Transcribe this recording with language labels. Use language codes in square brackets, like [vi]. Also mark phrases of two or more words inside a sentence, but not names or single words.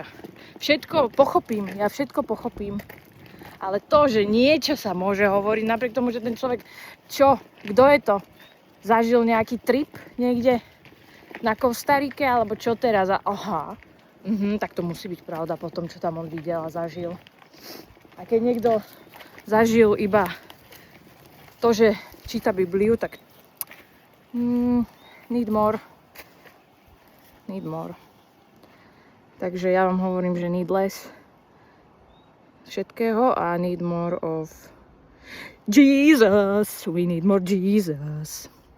[sk] Všetko pochopím, Ale to, že niečo sa môže hovoriť, napriek tomu, že ten človek, kto je to? zažil nejaký trip niekde na Kostarike, alebo čo teraz? Aha, tak to musí byť pravda po tom, čo tam on videl a zažil. A keď niekto zažil iba to, že číta Bibliu, tak [en] need more. [sk] Takže ja vám hovorím, že [en] need less [sk] všetkého a [en] need more of Jesus. We need more Jesus.